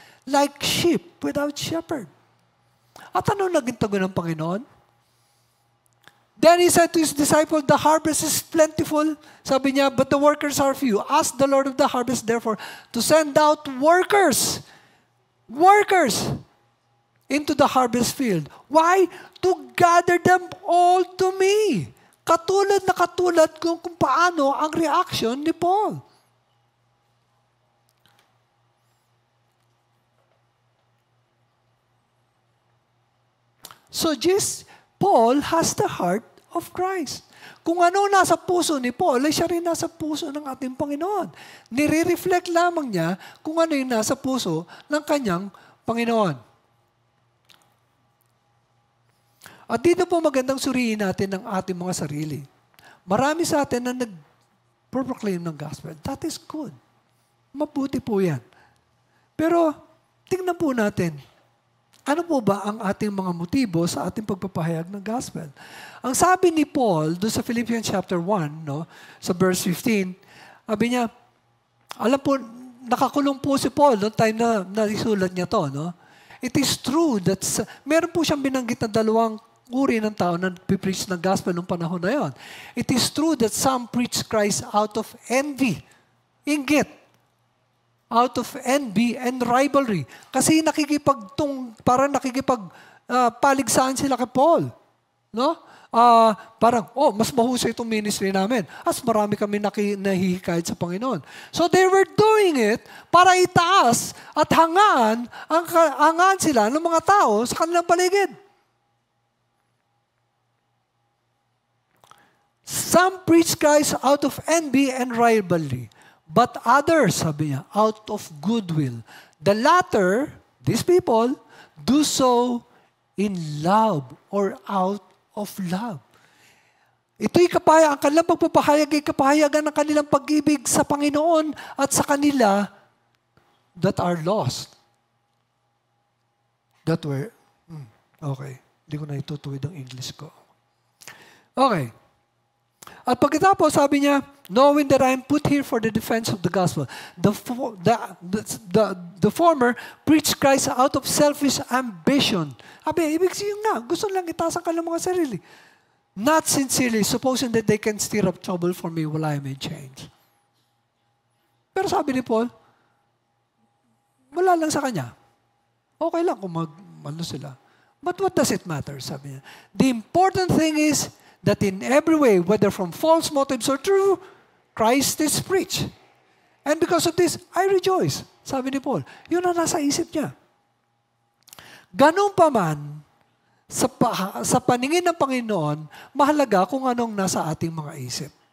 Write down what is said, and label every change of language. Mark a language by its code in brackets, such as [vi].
[en] Like sheep without shepherd. [tl] At ano naging tugon ng Panginoon? [en] Then he said to his disciples, the harvest is plentiful. [tl] Sabi niya, [en] but the workers are few. Ask the Lord of the harvest, therefore, to send out workers into the harvest field. Why? To gather them all to me. [tl] Katulad kung paano ang reaction ni Paul. [en] So Paul has the heart of Christ. [tl] Kung ano nasa puso ni Paul, ay siya rin nasa puso ng ating Panginoon. Nire-reflect lamang niya kung ano yung nasa puso ng kanyang Panginoon. At dito po magandang suriin natin ang ating mga sarili. Marami sa atin na nag-proclaim ng gospel. [en] That is good. [tl] Mabuti po yan. Pero tingnan po natin, ano po ba ang ating mga motibo sa ating pagpapahayag ng gospel? Ang sabi ni Paul doon sa Philippians chapter 1, no, sa verse 15, sabi niya, alam po, nakakulong po si Paul noong time na naisulat niya to. No? [en] It is true that [tl] meron po siyang binanggit na dalawang uri ng tao na pipreach ng gospel noong panahon na yon. [en] It is true that some preach Christ out of envy, inggit, out of envy and rivalry. [tl] Kasi parang nakikipagpaligsahan sila kay Paul. No? Parang, mas mahusay itong ministry namin. As marami kami nahihikayat sa Panginoon. [en] So they were doing it [tl] para itaas at hangaan sila ng mga tao sa kanilang paligid. [en] Some preach Christ out of envy and rivalry. But others, [tl] sabi niya, [en] out of goodwill. The latter, these people, do so in love or out of love. [tl] Ito'y ang kanilang pagpapahayag ay kapahayagan ng kanilang pag-ibig sa Panginoon at sa kanila [en] that are lost. [tl] Okay. Hindi ko na itutuwid ang English ko. Okay. At pagkatapos, sabi niya, [en] knowing that I am put here for the defense of the gospel. The former preached Christ out of selfish ambition. [tl] Sabi, ibig sabihin nga, gusto lang itaas ang kanilang mga sarili. [en] Not sincerely, supposing that they can stir up trouble for me while I am in chains. [tl] Pero sabi ni Paul, wala lang sa kanya. Okay lang kung ano sila. [en] But what does it matter? [tl] Sabi niya. [en] The important thing is that in every way, whether from false motives or true, Christ is preached. And because of this, I rejoice. [tl] Sabi ni Paul. Yun ang nasa isip niya. Ganun pa man, sa paningin ng Panginoon, mahalaga kung anong nasa ating mga isip.